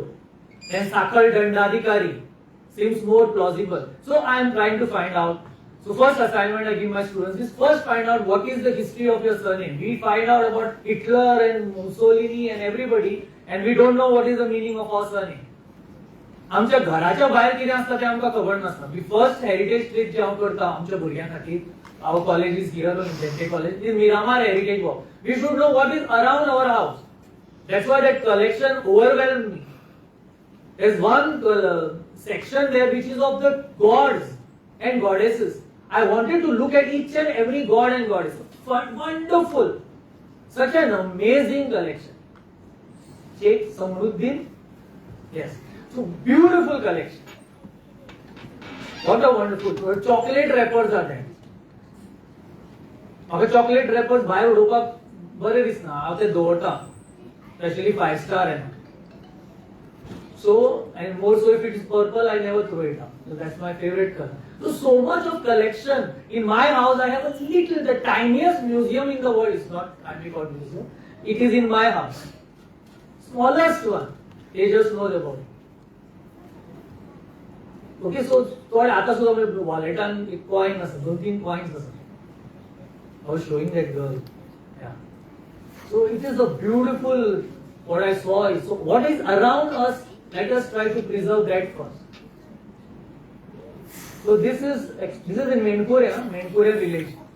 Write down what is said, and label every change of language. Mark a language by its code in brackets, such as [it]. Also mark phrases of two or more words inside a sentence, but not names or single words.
[en] Then sakal dandadikari seems more plausible. So I am trying to find out. So first assignment I give my students is first find out what is the history of your surname. We find out about Hitler and Mussolini and everybody, and we don't know what is the meaning of our surname. [kok] आमच्या घराच्या भायर कितें आसता तें आमकां खबर नासता. [en] We first heritage trip [kok] जे हांव करता आमच्या भुरग्यां खातीर, [en] Our college is here in Jente college, is Miramar heritage walk. We should know what is around our house. That's why that collection overwhelmed me. There's one section there which is of the gods and goddesses. I wanted to look at each and every god and goddess. Wonderful. Such an amazing collection. Sheikh Samruddin. Yes. So beautiful collection. What a wonderful. Chocolate wrappers are there. [kok] म्हाका [en] chocolate wrappers [kok] भायर उडोवपाक बरें दिसना. हांव ते दवरता. [en] Especially 5-star and so, and more so if it is purple, I never throw it out. So that's my favorite color. So much of collection. In my house, I have a little, the tiniest museum in the world. It's not, can't be called museum. It is in my house. Smallest one. They just know about it. Okay, so [kok] थोडे आता सुद्धा म्हणजे वॉलेटान कॉइन आसा, 2-3 coins आसा. [en] I was showing that girl. Yeah. So it is a beautiful, what I saw is, so what is around us, let us try to preserve that first. So this is in Menkuria village.